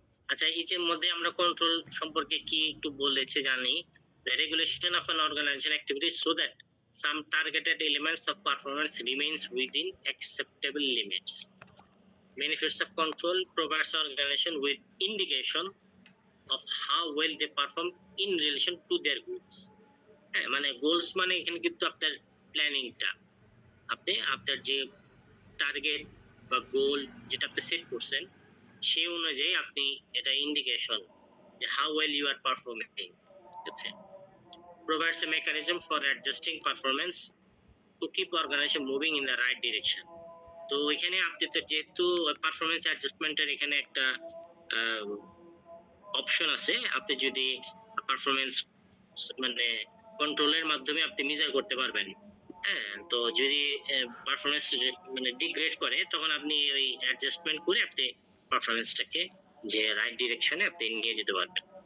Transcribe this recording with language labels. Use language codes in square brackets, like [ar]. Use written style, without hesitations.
[bn] আচ্ছা, এর মধ্যে আমরা কন্ট্রোল সম্পর্কে কি একটু বলেছে জানি। [en] The regulation of an organization activity so that some targeted elements of performance remains within acceptable limits. Benefits of control provides organization with indication of how well they perform in relation to their goals. [bn] মানে goals মানে এখানে কিন্তু আপনার প্ল্যানিংটা, আপনি আপনার যে target বা গোল যেটা আপনি সেট করছেন সেই অনুযায়ী আপনি এটা ইন্ডিকেশন যে [en] how well you are performing, [bn] ঠিক আছে। [en] provides a mechanism for adjusting performance to keep organization moving in the right direction. [bn] তো এখানে আপনি তো যেহেতু পারফরমেন্স অ্যাডজাস্টমেন্টের এখানে একটা অপশন আছে, আপনি যদি পারফরমেন্স মানে কন্ট্রোলের মাধ্যমে আপনি মেজার করতে পারবেন। হ্যাঁ, তো যদি পারফরমেন্স মানে ডিগ্রেড করে তখন আপনি ওই অ্যাডজাস্টমেন্ট করে আপনি পারফরমেন্সটাকে যে রাইট ডিরেকশনে আপনি নিয়ে যেতে পারবেন।